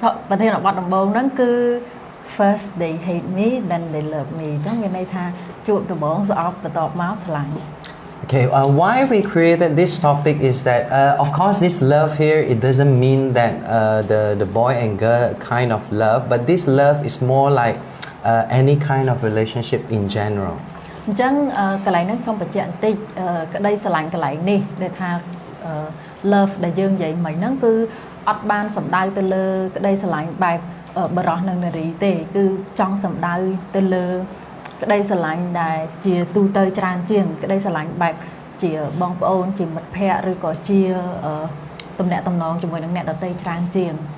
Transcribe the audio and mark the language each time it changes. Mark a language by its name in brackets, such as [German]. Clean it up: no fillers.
[Khmer] ប្រធានបទដំបូងហ្នឹងគឺ [English] First They Hate Me, Then They Love Me [Khmer] អញ្ចឹងមានន័យថាជួបដំបូងស្អប់បន្ទាប់មកស្រឡាញ់ [English] Okay, why we created this topic is that, of course, this love here, it doesn't mean that the boy and girl kind of love, but this love is more like any kind of relationship in general. [Khmer] អញ្ចឹងកន្លែងហ្នឹងសូមបញ្ជាក់បន្តិចក្តីស្រឡាញ់កន្លែងនេះដែលថា love ដែលយើងនិយាយមិញហ្នឹងគឺអត់បានសំដៅទៅលើក្តីស្រឡាញ់បែបបរោះនិងនារីទេគឺចង់សំដៅទៅលើក្តីស្រឡាញ់ដែលជាទូទៅច្រើនជាងក្តីស្រឡាញ់បែបជាបងប្អូនជាមិត្តភ័ក្តិឬក៏ជាទំនាក់ទំនងជាមួយនឹងអ្នកដទៃច្រើនជាង